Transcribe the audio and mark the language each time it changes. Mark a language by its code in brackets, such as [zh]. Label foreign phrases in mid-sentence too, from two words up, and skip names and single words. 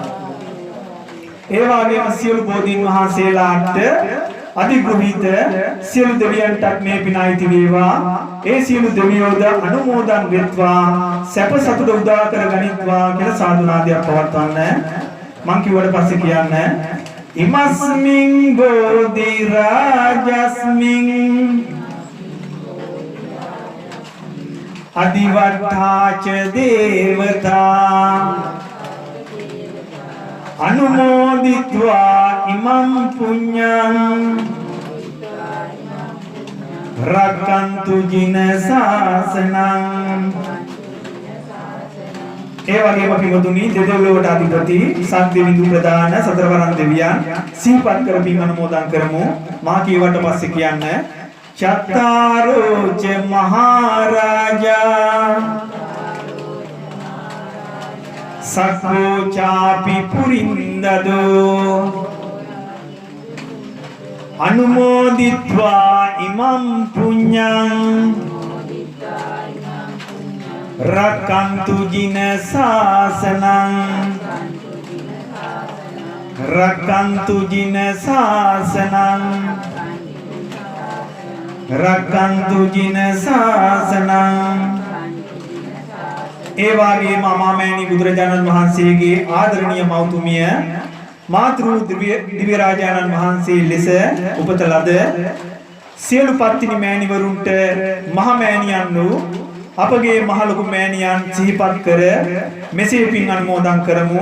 [si] ඒ වගේම සියලු බෝධීන් වහන්සේලාට අධිග්‍රහිත සියලු දෙවියන්ට මේ පින අයිති වේවා. ඒ සියලු දෙවියෝද අනුමෝදන් වෙත්වා සැප සතුට උදා කර ගනිත්වා කියලා සාදුනාදයක් පවත්වන්න. මං කිව්වට පස්සේ කියන්න [pi] ඉමස්මින් බෝධි රාජස්මින් අදිවට්ඨාච දේවතා අනුමෝදිත්වා ඉමං පුඤ්ඤං රක්ඛන්තු ජින සාසනං. [si] ඒ වගේම පිටුතුනි දෙදෙව්ලොවට අධිපති සක්දෙවිඳු ප්‍රදාන සතරවරන් දෙවියන් සිහිපත් කරමින් අනුමෝදන් කරමු. මා කියවට පස්සේ කියන්න [pi] චත්තාරෝච මහරජා සක්ඛෝ චාපි පුරින්දදෝ අනුමෝදිත්වා ඉමං පුඤ්ඤං රක්ඛන්තු ජින සාසනං රක්ඛන්තු ජින සාසනං රක්ඛන්තු ජින සාසනං. [si] ඒ වගේම අමාමෑණි බුදුරජාණන් වහන්සේගේ ආදරණීය මෞතුමිය මාතෘ දිව්‍ය රාජානන් වහන්සේ ලෙස උපත ලද සියලු පත්තිනි මෑණිවරුන්ට මහ මෑණියන් වූ අපගේ මහ ලොකු මෑණියන් සිහිපත් කර මෙසේ පින් අනුමෝදන් කරමු.